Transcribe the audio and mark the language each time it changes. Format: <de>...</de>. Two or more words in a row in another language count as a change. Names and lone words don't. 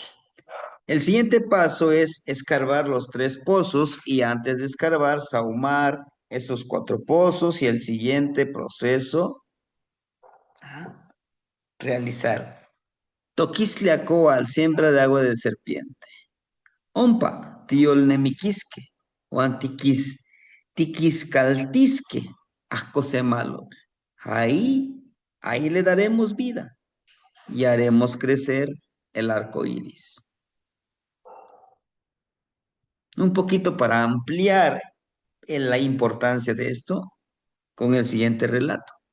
<es>El siguiente paso es escarbar los tres pozos y antes de escarbar, sahumar esos cuatro pozos y el siguiente proceso a realizar. Toquisliacoal, siembra de agua de serpiente.</es> <nah>Ompa, tiolnemiquisque, o antiquis, tiquiscaltisque,</nah> <es>malo. Ahí le daremos vida y haremos crecer el arco iris. Un poquito para ampliar la importancia de esto con el siguiente relato.</es>